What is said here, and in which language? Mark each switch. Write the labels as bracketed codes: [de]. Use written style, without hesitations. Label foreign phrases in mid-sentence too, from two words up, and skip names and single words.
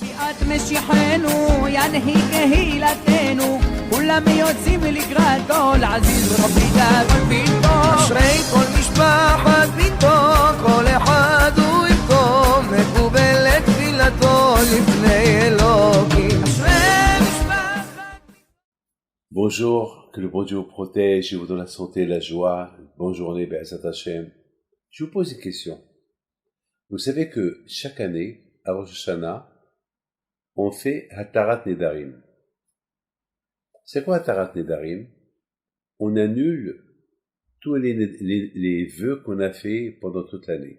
[he] משיחנו ינהיג קהילתנו כולם יוצאים לקראת כל עזיז רבי דאגון ביתו אשרי כל משפחת ביתו כל אחד הוא יבכו מקובלת תפילתו לפני אלוקים אשרי משפחת [fr] Bonjour, que le bon Dieu vous protège et vous donne la santé et la joie. Bonne journée, [he] בעזרת השם. [fr] Je vous pose une question. Vous savez que chaque année, à Rosh Hashanah, on fait [he] התרת נדרים. [fr] C'est quoi [he] התרת נדרים? [fr] On annule tous les vœux qu'on a fait pendant toute l'année.